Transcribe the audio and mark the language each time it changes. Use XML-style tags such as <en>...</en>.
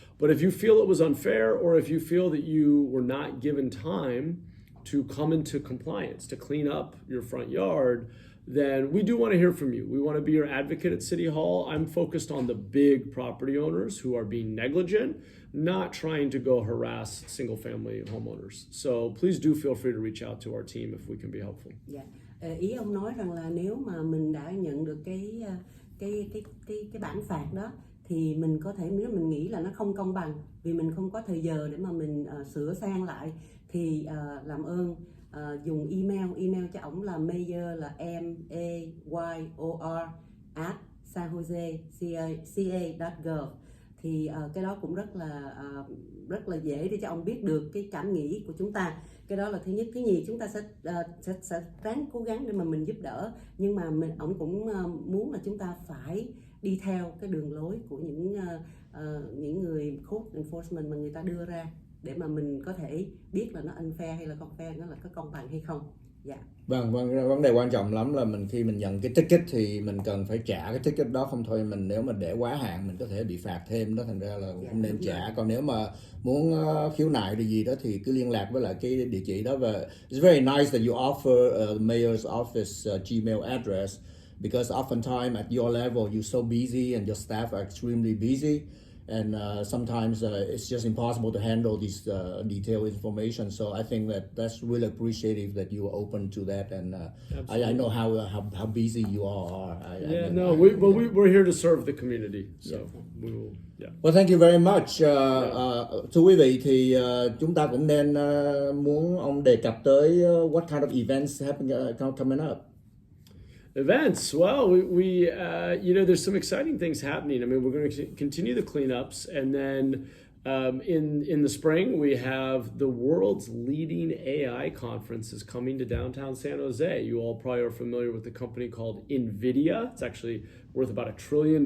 <en>But if you feel it was unfair, or if you feel that you were not given time to come into compliance, to clean up your front yard, then we do want to hear from you. We want to be your advocate at City Hall. I'm focused on the big property owners who are being negligent, not trying to go harass single-family homeowners. So please do feel free to reach out to our team if we can be helpful.</en> <vi>Ý ông nói rằng là nếu mà mình đã nhận được cái bản phạt đó, thì mình có thể, nếu mình nghĩ là nó không công bằng vì mình không có thời giờ để mà mình sửa sang lại, thì làm ơn dùng email cho ổng là mayor là mayor@sanjoseca.gov. Thì cái đó cũng rất là dễ để cho ông biết được cái cảm nghĩ của chúng ta. Cái đó là thứ nhất. Thứ nhì, chúng ta sẽ ráng cố gắng để mà mình giúp đỡ, nhưng mà ông cũng muốn là chúng ta phải đi theo cái đường lối của những người code enforcement mà người ta đưa ra, để mà mình có thể biết là nó unfair hay là không fair, nó là có công bằng hay không. Vâng, vấn đề quan trọng lắm là khi mình nhận cái ticket thì mình cần phải trả cái ticket đó, không thôi nếu mà để quá hạn mình có thể bị phạt thêm đó, thành ra là không nên trả. Còn nếu mà muốn khiếu nại gì đó thì cứ liên lạc với lại cái địa chỉ đó.</vi> <en>Và it's very nice that you offer the mayor's office Gmail address, because oftentimes at your level you're so busy and your staff are extremely busy. and sometimes it's just impossible to handle this detailed information. So I think that's really appreciative that you are open to that, and I know how busy you all are. We're here to serve the community, so we will. Yeah. Well, thank you very much.</en> <vi>Thưa quý vị thì chúng ta cũng nên muốn ông đề cập tới</vi> <en>what kind of events coming up. Events. Well, we there's some exciting things happening. I mean, we're going to continue the cleanups, and then in the spring we have the world's leading AI conference is coming to downtown San Jose. You all probably are familiar with the company called NVIDIA. It's actually worth about $1 trillion.</en>